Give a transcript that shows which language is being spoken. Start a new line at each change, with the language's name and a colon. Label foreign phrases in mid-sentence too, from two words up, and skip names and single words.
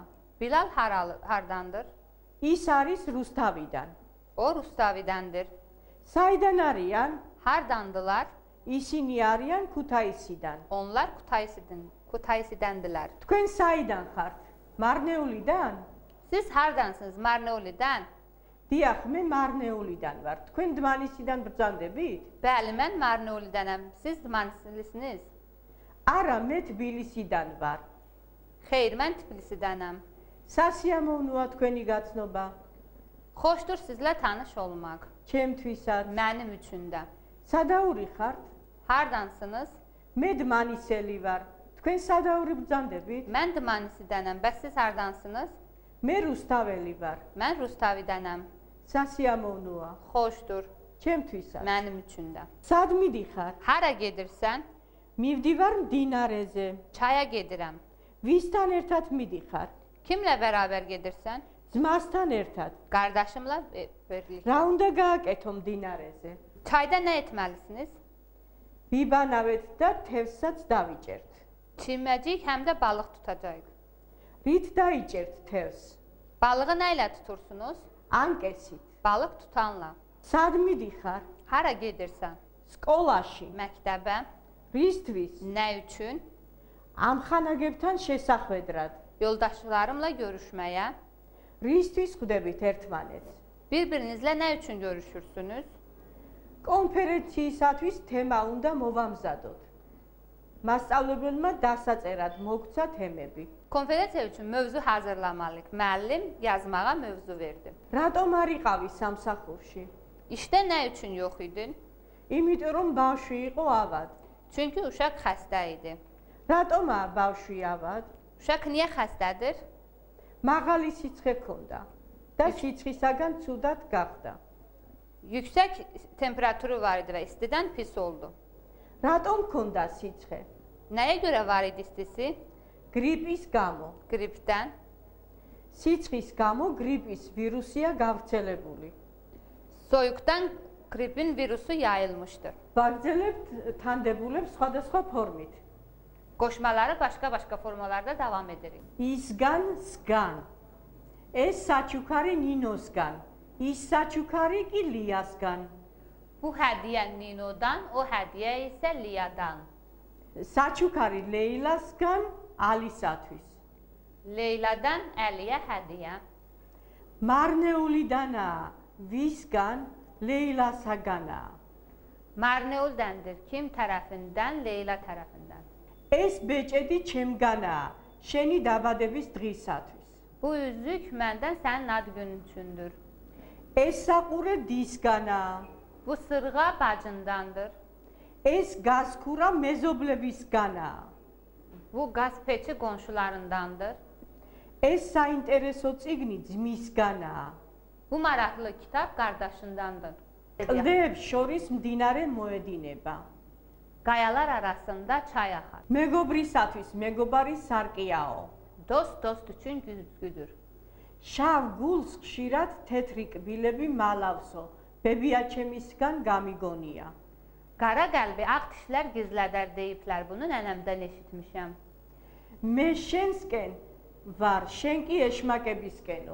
Azerbaijani: Bilal hardandır.
Georgian: ის არის რუსთავიდან.
Azerbaijani: O Rustavidandır.
Georgian: საიდან არიან?
Azerbaijani: Hardandırlar.
Georgian: ისინი არიან ქუთაისიდან.
Azerbaijani: onlar ქუთაისიდანდლარ.
Georgian: თქვენ საიდან ხართ? მარნეულიდან?
Azerbaijani: siz hardansınız მარნეულიდან?
Georgian: დიახ, მე მარნეულიდან ვარ. თქვენ დმანისიდან ბრძანდებით?
Azerbaijani: bəli, mən მარნეულიდანam. siz დმანისლისiniz?
Georgian: არა, მე თბილისიდან ვარ.
Azerbaijani: xeyr, mən Tbilisidanam.
Georgian: სასიამოვნოა თქვენი გაცნობა.
Azerbaijani: xoşdur sizlə tanış olmaq.
Georgian: ჩემთვისაც.
Azerbaijani: mənim üçün də.
Georgian: სადაური ხართ?
Azerbaijani: hardansınız?
Georgian: მე დმანისელი ვარ. თქვენ სადაური ბრძანდებით?
Azerbaijani: mən Dmanisidanam. bəs siz hardansınız?
Georgian: მე რუსთაველი ვარ.
Azerbaijani: mən Rustavidanam.
Georgian: სასიამოვნოა.
Azerbaijani: xoşdur.
Georgian: ჩემთვისაც.
Azerbaijani: mənim üçün də.
Georgian: სად მიდიხარ?
Azerbaijani: hara gedirsən?
Georgian: მივდივარ მდინარეზე.
Azerbaijani: çaya gedirəm.
Georgian: ვისთან ერთად მიდიხარ?
Azerbaijani: kimlə bərabər gedirsən?
Georgian: ძმასთან ერთად.
Azerbaijani: qardaşımla birlikdə.
Georgian: რა უნდა გააკეთო მდინარეზე?
Azerbaijani: çayda nə etməlisiniz?
Georgian: ვიბანავეთ და თევზსაც დავიჭერთ.
Azerbaijani: çimməcik həm də balıq tutacağıq.
Georgian: რით დაიჭერთ თევზს?
Azerbaijani: balığı nə ilə tutursunuz?
Georgian: ანკესით.
Azerbaijani: balıq tutanla.
Georgian: სად მიდიხარ?
Azerbaijani: hara gedirsən?
Georgian: სკოლაში.
Azerbaijani: məktəbə.
Georgian: რისთვის?
Azerbaijani: nə üçün?
Georgian: ამხანაგებთან შესახვედრად.
Azerbaijani: yoldaşlarımla görüşməyə.
Georgian: რისთვის ხვდებით ერთმანეთს?
Azerbaijani: bir-birinizlə nə üçün görüşürsünüz?
Georgian: კონფერენციისათვის თემა უნდა მოვამზადოთ. მასწავლებელმა დასაწერად მოგცა თემები.
Azerbaijani: konferensiya üçün mövzu hazırlamalıyıq. müəllim yazmağa mövzu verdi.
Georgian: რატომ არ იყავი სამსახურში?
Azerbaijani: İşdə nə üçün yox idin?
Georgian: იმიტომ რომ ბავშვი იყო ავად.
Azerbaijani: Çünki uşaq xəstə idi.
Georgian: რატომაა ბავშვი ავად?
Azerbaijani: uşaq niyə xəstədir?
Georgian: მაღალი სიცხე ჰქონდა და სიცხისაგან ცუდად გახდა.
Azerbaijani: Yüksək temperaturu var idi və istidən pis oldu.
Georgian: რატომ ჰქონდა სიცხე?
Azerbaijani: Nəyə görə var idi istisi?
Georgian: გრიპის გამო.
Azerbaijani: Gripdən.
Georgian: სიცხის გამო გრიპის ვირუსია გავრცელებული.
Azerbaijani: Soyuqdan gripin virusu yayılmışdır.
Georgian: ვაგრძელებთ თანდებულებს სხვადასხვა ფორმით.
Azerbaijani: Qoşmaları başqa-başqa formalarda davam edirik.
Georgian: ისგან სგან. ეს საჩუქარი ნინოსგან. ის საჩუქარი კი ლიასგან.
Azerbaijani: Bu hədiyyə Ninodan, o hədiyyə isə Liyadan.
Georgian: საჩუქარი ლეილასგან ალისათვის.
Azerbaijani: Leyladan Əliyə hədiyyə.
Georgian: მარნეულიდანაა. ვისგან? ლეილასაგანაა.
Azerbaijani: Marneuldandır. Kim tərəfindən? Leyla tərəfindən.
Georgian: ეს ბეჭედი ჩემგანაა. შენი დაბადების დღისათვის.
Azerbaijani: Bu üzük məndən sənin ad günün üçündür.
Georgian: ეს საყურე დისგანაა.
Azerbaijani: Bu sırğa bacındandır.
Georgian: ეს გასქურა მეზობლებისგანაა.
Azerbaijani: Bu qaz peçi qonşularındandır.
Georgian: ეს საინტერესო წიგნი ძმისგანაა.
Azerbaijani: Bu maraqlı kitab qardaşındandır.
Georgian: კლდეებს შორის მდინარე მოედინება.
Azerbaijani: Qayalar arasında çay axar.
Georgian: მეგობრისათვის მეგობარი სარკიაო.
Azerbaijani: Dost dost üçün güzgüdür.
Georgian: შავ გულს ხშირად თეთრი კბილები მალავსო. ბებია ჩემისგან გამიგონია.
Azerbaijani: Qara qəlbi ağ dişlər gizlədər deyiblər. Bunu nənəmdən eşitmişəm.
Georgian: მე შენსკენ ვარ, შენ კი ეშმაკებისკენო.